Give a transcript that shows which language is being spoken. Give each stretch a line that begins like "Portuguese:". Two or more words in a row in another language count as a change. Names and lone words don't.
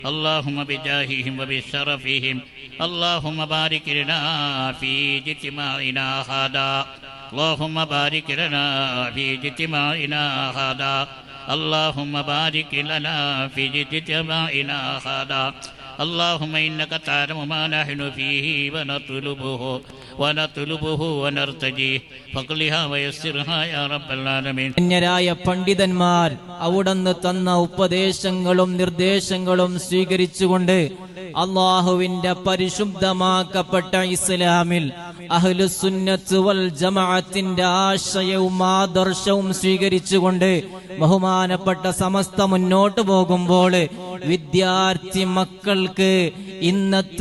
Arabic: اللهم بجاههم وبشرفهم اللهم بارك لنا في اجتماعنا هذا اللهم بارك لنا في اجتماعنا هذا اللهم بارك لنا في اجتماعنا هذا اللهم إنك تعلم ما نحن فيه ونطلبه ونرتجيه فقلها ويسرها يا رب العالمين.
Malayalam: അന്യരായ പണ്ഡിതന്മാർ അവിടുന്ന് തന്ന ഉപദേശങ്ങളും നിർദ്ദേശങ്ങളും സ്വീകരിച്ചുകൊണ്ട് അള്ളാഹുവിന്റെ പരിശുദ്ധമാക്കപ്പെട്ട ഇസ്ലാമിൽ അഹ്ലുസുന്നത്ത് വൽ ജമാഅത്തിന്റെ ആശയവും ആദർശവും സ്വീകരിച്ചുകൊണ്ട് ബഹുമാനപ്പെട്ട സമസ്ത മുന്നോട്ട് പോകുമ്പോൾ വിദ്യാർത്ഥി മക്കൾക്ക് ഇന്നത്തെ